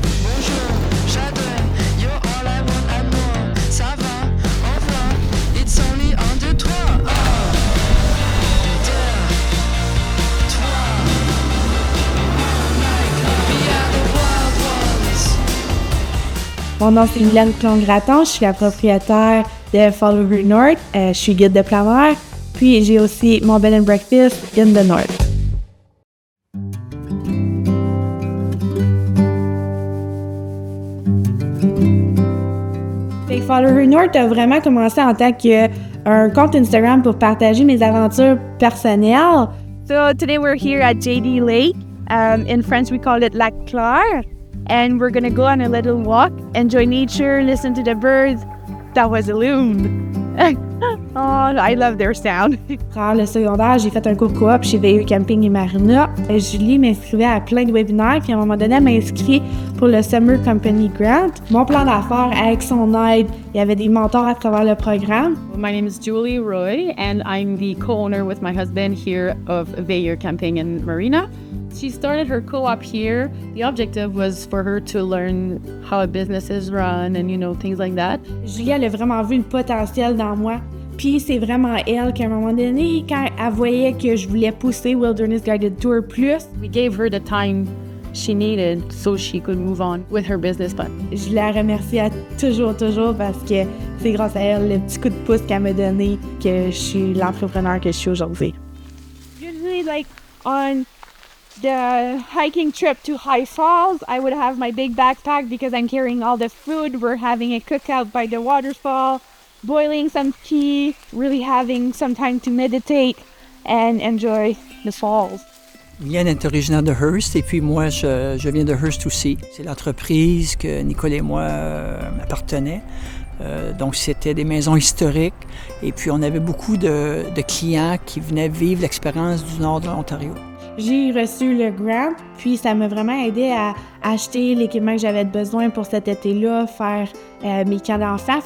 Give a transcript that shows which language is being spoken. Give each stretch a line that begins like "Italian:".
French: Bonjour, j'adore,
English: you're all I want and more.
French: Ça va, au revoir,
English: it's only 1, 2, 3. Oh. 2, 3. Like, we are the wild ones.
French: Mon nom c'est Mylène Plon-Gratton, je suis la propriétaire de Follow Her North. Je suis guide de plein air, puis j'ai aussi mon
English: bed and breakfast in the North.
French: Follow Her North a vraiment commencé en tant qu'un compte Instagram pour partager mes aventures personnelles.
English: So today we're here at JD Lake. In French we call it Lac Clair. And we're gonna go on a little walk, enjoy nature, listen to the birds. That was a loon. Oh, I love their sound.
French: Après le secondaire, j'ai fait un cours coop chez VAE Camping et Marina. Julie m'inscrivait à plein de webinaires, puis à un moment donné, elle m'a inscrit pour le Summer Company Grant. Mon plan d'affaires, avec son aide, il y avait des mentors à travers le programme.
English: My name is Julie Roy, and I'm the co-owner with my husband here of VAE Camping and Marina. She started her co-op here. The objective was for her to learn how a business is run and, things like that.
French: Julie, elle a vraiment vu le potentiel dans moi. Puis c'est vraiment elle qu'à un moment donné, quand elle voyait que je voulais pousser Wilderness Guided Tour plus,
English: We gave her the time she needed so she could move on with her business plan.
French: je la remercie toujours parce que c'est grâce à elle, le petit coup de pouce qu'elle m'a donné, que je suis l'entrepreneur que je suis aujourd'hui.
English: Usually, like on the hiking trip to High Falls, I would have my big backpack because I'm carrying all the food. We're having a cookout by the waterfall, boiling some tea, really having some time to meditate and enjoy the falls.
French: Mylène est originaire de Hearst et puis moi, je viens de Hearst aussi. C'est l'entreprise que Nicole et moi appartenaient. Donc, c'était des maisons historiques et puis on avait beaucoup de clients qui venaient vivre l'expérience du nord de l'Ontario. J'ai reçu le grant, puis ça m'a vraiment aidé à acheter l'équipement que j'avais besoin pour cet été-là, faire mes camps d'enfants.